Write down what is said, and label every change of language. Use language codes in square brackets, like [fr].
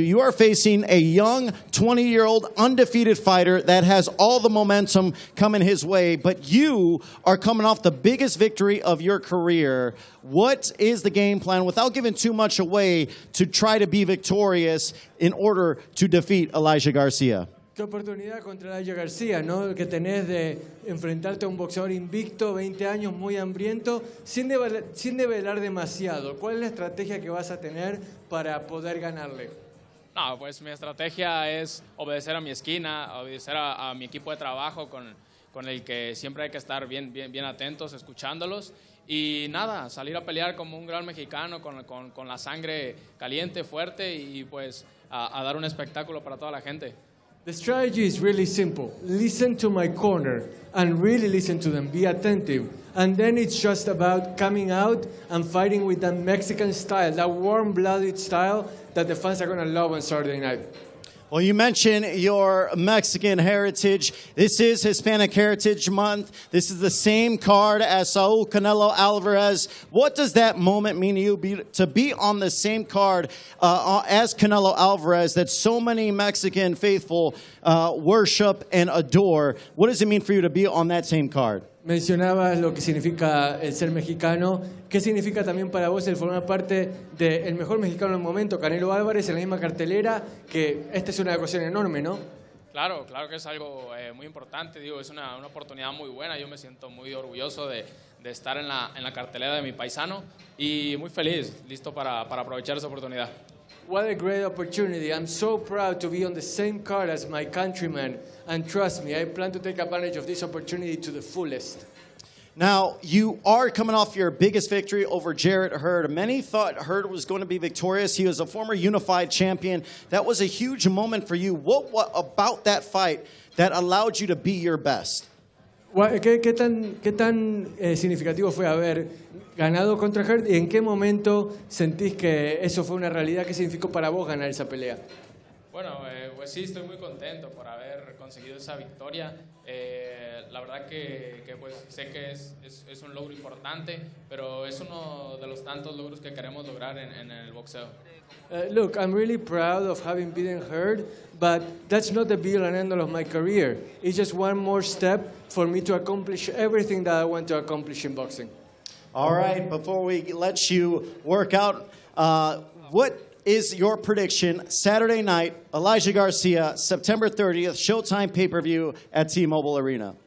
[en] You are facing a young 20-year-old undefeated fighter that has all the momentum coming his way, but you are coming off the biggest victory of your career. What is the game plan, without giving too much away, to try to be victorious in order to defeat Elijah Garcia? [es] Qué oportunidad contra Elijah Garcia, ¿no? Que tenés de enfrentarte a un boxeador invicto, 20 años, muy hambriento, sin develar demasiado. ¿Cuál es la estrategia que vas a tener para poder ganarle? No, pues mi estrategia es obedecer a mi esquina, obedecer a mi equipo de trabajo con el que siempre hay que estar bien atentos, escuchándolos. Y nada, salir a pelear como un gran mexicano con la sangre caliente, fuerte y pues a dar un espectáculo para toda la gente. [en] The strategy is really simple. Listen to my corner and really listen to them. Be attentive. And then it's just about coming out and fighting with that Mexican style, that warm-blooded style that the fans are going to love on Saturday night. Well, you mentioned your Mexican heritage. This is Hispanic Heritage Month. This is the same card as Saul Canelo Alvarez. What does that moment mean to you, to be on the same card as Canelo Alvarez that so many Mexican faithful worship and adore? What does it mean for you to be on that same card? [es] Mencionabas lo que significa el ser mexicano. ¿Qué significa también para vos el formar parte del mejor mexicano del momento, Canelo Álvarez, en la misma cartelera? Que esta es una ocasión enorme, ¿no? Claro, claro que es algo muy importante, digo, es una oportunidad muy buena, yo me siento muy orgulloso de estar en la cartelera de mi paisano y muy feliz, listo para aprovechar esa oportunidad. [en] What a great opportunity. I'm so proud to be on the same card as my countrymen. And trust me, I plan to take advantage of this opportunity to the fullest. Now, you are coming off your biggest victory over Jarrett Hurd. Many thought Hurd was going to be victorious. He was a former unified champion. That was a huge moment for you. What about that fight that allowed you to be your best? [es] ¿Qué tan significativo fue haber ganado contra Hurd y en qué momento sentís que eso fue una realidad? ¿Qué significó para vos ganar esa pelea? Bueno, pues sí, estoy muy contento por haber conseguido esa victoria. La verdad que pues, sé que es un logro importante, pero es uno de los tantos logros que queremos lograr en el boxeo. [en] Look, I'm really proud of having beaten Hurd, but that's not the be-all and end-all of my career. It's just one more step for me to accomplish everything that I want to accomplish in boxing. All right, before we let you work out, what is your prediction Saturday night, Elijah Garcia, September 30th, Showtime pay-per-view at T-Mobile Arena?